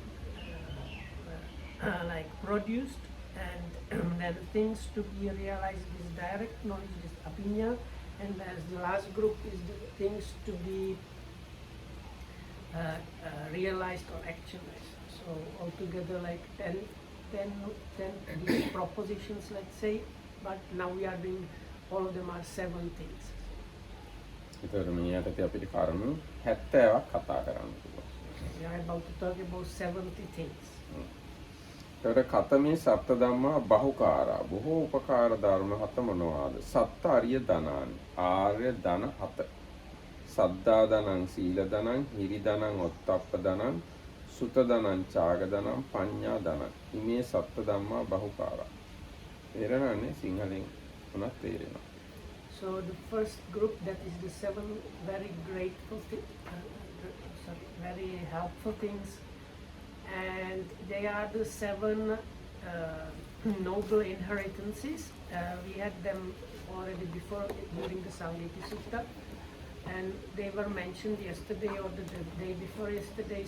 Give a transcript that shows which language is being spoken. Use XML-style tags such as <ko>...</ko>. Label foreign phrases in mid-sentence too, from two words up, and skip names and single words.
<en>like produced, and then things to be realized is direct knowledge, is apinya, and then the last group is the things to be realized or actualized. So altogether like 10 these propositions, let's say, but now we are doing all of them are 7 things.</en> <si>ඒතර මේ යටතේ අපිට කරුණු 70ක් කතා කරන්න පුළුවන්.</si> <en>We are about to talk about 70 things.</en> <pi>ඒතර කතමේ සත්ත ධම්මා බහුකාරා</pi> <si>බොහෝ උපකාර ධර්ම 7 මොනවාද?</si> <pi>සත්ත අරිය ධනානි</pi> <si>ආර්ය ධන</si> <pi>7. සද්දා ධනං සීල ධනං හිරි ධනං ඔත්තප්ප ධනං සුත ධනං ඡාග ධනං පඤ්ඤා ධනං. ඉමේ සත්ත ධම්මා බහුකාරා.</pi> <si>තේරෙනවනේ සිංහලෙන් උනත් තේරෙනවා.</si> <en>So the first group, that is the 7 very grateful, very helpful things, and they are the 7 noble inheritances. We had them already before during the Samviti Sutta, and they were mentioned yesterday or the day before yesterday.</en>